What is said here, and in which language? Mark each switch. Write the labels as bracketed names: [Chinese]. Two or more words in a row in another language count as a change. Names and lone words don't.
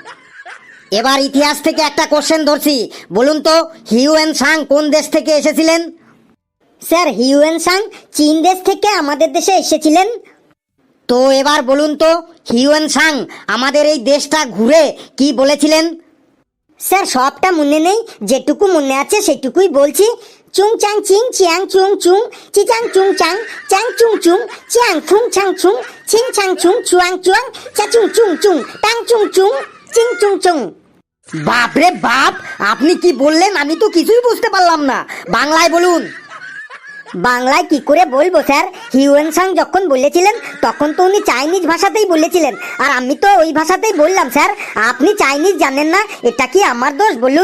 [Bangla] এবার ইতিহাস থেকে একটা কোশ্চেন ধরছি, বলুন তো হিউয়েন সাং কোন দেশ থেকে এসেছিলেন? স্যার, হিউয়েন সাং চীন দেশ থেকে আমাদের দেশে এসেছিলেন। তো এবার বলুন তো হিউয়েন সাং আমাদের এই দেশটা ঘুরে কি বলেছিলেন? স্যার, সবটা মনে নেই, যেটুকু মনে আছে সেটুকুই বলছি। চুং চাং চিং চিয়াং চুং চুং, চিচাং চুং চাং, চাং চুং চুং, চিয়াং ফুং চাং চুং, চিং চাং চুং, চুয়াং চুয়াং, চাচুং চুং চুং, টাং চুং চুং, চিং চুং চুং। বাপরে বাপ, আপনি কি বললেন আমি তো কিছুই বুঝতে পারলাম না, বাংলায় বলুন। বাংলায় কি করে বলবো স্যার, হিউয়েন সাং যখন বলেছিলেন তখন তো উনি চাইনিজ ভাষাতেই বলেছিলেন, আর আমি তো ওই ভাষাতেই বললাম স্যার। আপনি চাইনিজ জানেন না, এটা কি আমার দোষ বলুন?